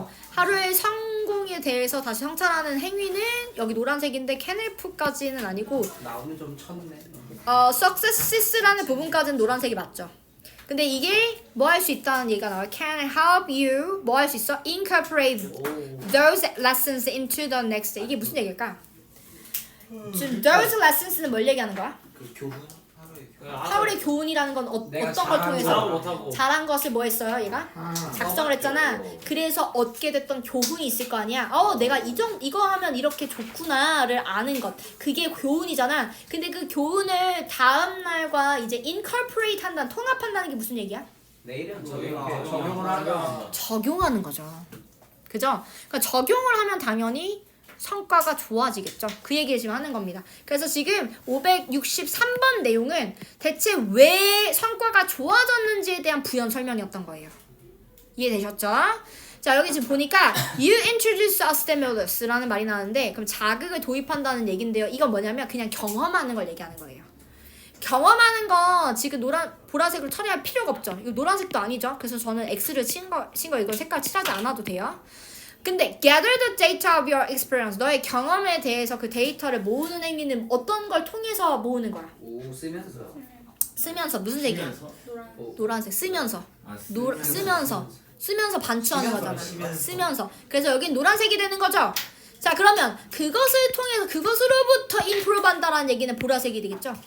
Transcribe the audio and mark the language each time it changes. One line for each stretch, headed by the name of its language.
Korean: 하루의 성공에 대해서 다시 성찰하는 행위는 여기 노란색인데 캐넬프까지는 아니고 나 오늘 좀 쳤네. successes라는 부분까지는 노란색이 맞죠. 근데 이게 뭐 할 수 있다는 얘기가 나와요.
English: Can help you
Korean: 뭐 할 수 있어?
English: Incorporate those lessons into the next day.
Korean: 이게 무슨 얘기일까? 지금
English: those lessons
Korean: 는 뭘 얘기하는 거야? 그 교훈 하울의 교훈이라는 건 내가 어떤 걸 잘한 통해서 잘하고 못하고. 잘한 것을 뭐 했어요 얘가? 작성을 했잖아. 그래서 얻게 됐던 교훈이 있을 거 아니야. 내가 이거 하면 이렇게 좋구나를 아는 것. 그게 교훈이잖아. 근데 그 교훈을 다음 날과 이제 incorporate 한다는 통합한다는 게 무슨 얘기야? 내일은 적용을 하면 적용하는 거죠. 그죠? 그러니까 적용을 하면 당연히 성과가 좋아지겠죠. 그 얘기를 지금 하는 겁니다. 그래서 지금 563번 내용은 대체 왜 성과가 좋아졌는지에 대한 부연 설명이었던 거예요. 이해되셨죠? 자 여기 지금 보니까
English: You introduce a stimulus
Korean: 라는 말이 나오는데 그럼 자극을 도입한다는 얘긴데요. 이건 뭐냐면 그냥 경험하는 걸 얘기하는 거예요. 경험하는 거 지금 보라색으로 처리할 필요가 없죠. 이거 노란색도 아니죠. 그래서 저는 X를 친 거 이거 색깔 칠하지 않아도 돼요. 근데
English: gather the data of your experience.
Korean: 너의 경험에 대해서 그 데이터를 모으는 행위는 어떤 걸 통해서 모으는 거야? 오 쓰면서요. 쓰면서. 무슨 색이야? 쓰면서? 노란색. 쓰면서. 아, 쓰면서 반추하는 거잖아. 쓰면서. 쓰면서. 그래서 여긴 노란색이 되는 거죠. 자 그러면 그것을 통해서 그것으로부터 improve 한다라는 얘기는 보라색이 되겠죠.